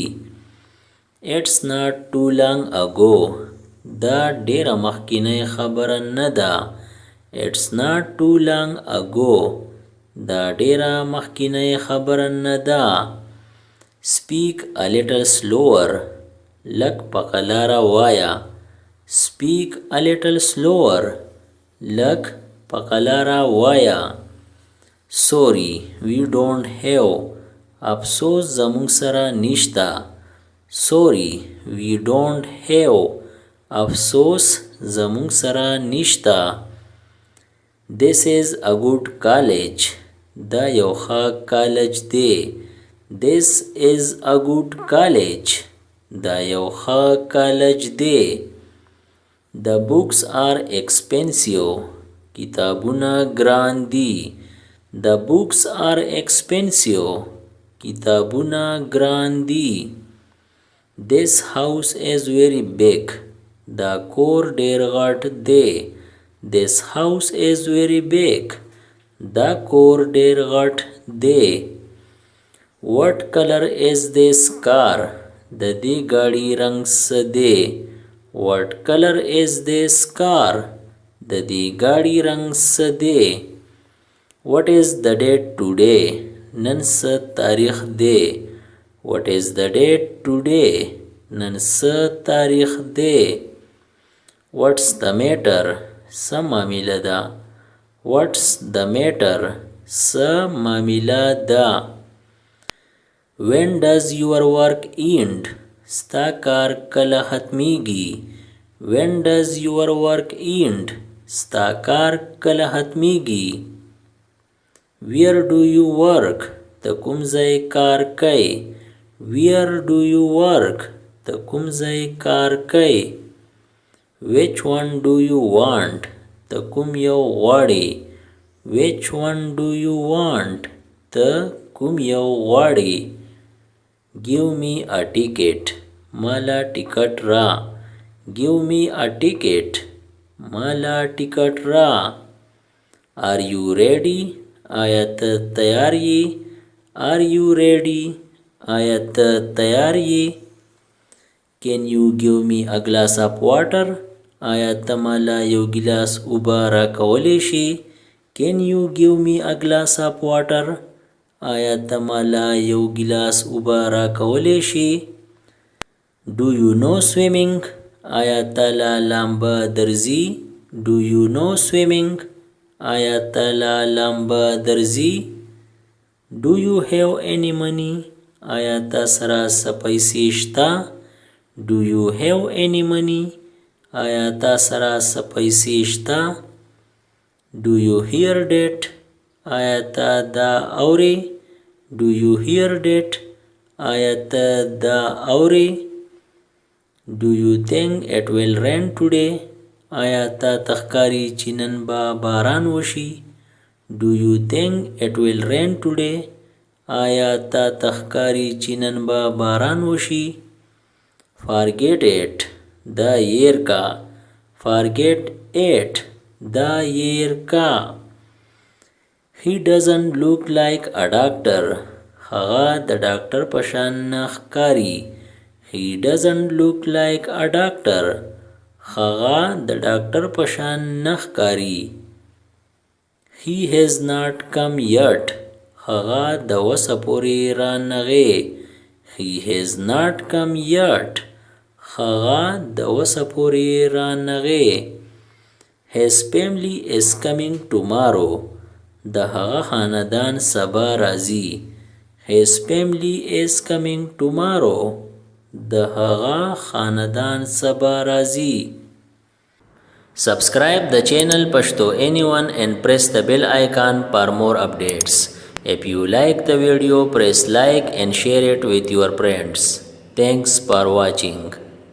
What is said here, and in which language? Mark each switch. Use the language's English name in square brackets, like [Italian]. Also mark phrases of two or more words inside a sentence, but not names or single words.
[English] It's not too long ago. [Pashto] دا ډیره مخکینی خبره نه ده. [English] It's not too long ago. [Pashto] دا ډیره مخکینی خبره نه ده. [English] Speak a little slower. [Pashto] لږ په قلاره وایه. [English] Speak a little slower. [Pashto] لږ په قلاره وایه. [English] Sorry, we don't have. [Pashto] افسوس زموږ سره نشته. [English] Sorry, we don't have. [Pashto] افسوس زموږ سره نشته. [English] This is a good college. [Pashto] دا یو ښه کالج دی. [English] This is a good college. [Pashto] دا یو ښه کالج دی. [English] The books are expensive. [Pashto] کتابونه ګران دي. [English] The books are expensive. [Pashto] کتابونه ګران دي. [English] This house is very big. [Pashto] دا کور ډیر غټ دی. [English] This house is very big. [Pashto] دا کور ډیر غټ دی. [English] What color is this car? [Pashto] د دې ګاډي رنګ څه دی؟ [English] What color is this car? [Pashto] د دې ګاډي رنګ څه دی؟ [English] What is the date today? [Pashto] نن څه تاریخ دی؟ [English] What is the date today? [Pashto] نن څه تاریخ دی؟ [English] What's the matter? [Pashto] څه معامله ده؟ [English] What's the matter? [Pashto] څه معامله ده؟ [English] When does your work end? [Pashto] ستا کار کله ختمیږي؟ [English] When does your work end? [Pashto] ستا کار کله ختمیږي؟ [English] Where do you work? [Pashto] ته کوم ځای کار کوې؟ [English] Where do you work? [Pashto] ته کوم ځای کار کوې؟ [English] Which one do you want? [Pashto] ته کوم یو غواړې؟ [English] Which one do you want? [Pashto] ته کوم یو غواړې؟ [English] Give me a ticket. [Pashto] مالا ټیکټ را. [English] Give me a ticket. [Pashto] مالا ټیکټ را. [English] Are you ready? [Pashto] آیا ته تیار یې؟ [English] Are you ready? [Pashto] آیا ته تیار یې؟ [English] Can you give me a glass of water? [Pashto] آیا ته مالا یو ګیلاس اوبه راکولی شي؟ [English] Can you give me a glass of water? [Pashto] آیا ته مالا یو ګیلاس اوبه راکولی شي؟ [English] Do you know swimming? [Pashto] آیا ته لامبه درځي؟ [English] Do you know swimming? [Pashto] آیا ته لامبه درځي؟ [English] Do you have any money? [Pashto] آیا تا سره څه پیسې شته؟ [English] Do you have any money? [Pashto] آیا تا سره څه پیسې شته؟ [English] Do you hear that? [Pashto] آیا ته دا اورې؟ [English] Do you hear that? [Pashto] آیا ته دا اورې؟ [English] Do you think it will rain today? [Pashto] آیا تا تخکاری چې نن به باران وشي؟ [English] Do you think it will rain today? [Pashto] آیا تا تخکاری چې نن به باران وشي؟ [English] Forget it. [Pashto] دا ير کا. [English] Forget it. [Pashto] دا ير کا. [English] He doesn't look like a doctor. [Pashto] هغه د ډاکټر په شان نه ښکاري. [English] He doesn't look like a doctor. [Pashto] هغه د ډاکټر په شان نه ښکاري. [English] He has not come yet. [Pashto] هغه د وسه پورې رانغی. [English] He has not come yet. [Pashto] هغه د وسه پورې رانغی. [English] His family is coming tomorrow. [Pashto] د هغه خاندان سبا راځي. [English] His family is coming tomorrow. [Pashto] د هغه خاندان سبا راځي. [English] Subscribe the channel Pashto Anyone and press the bell icon for more updates. If you like the video, press like and share it with your friends. Thanks for watching.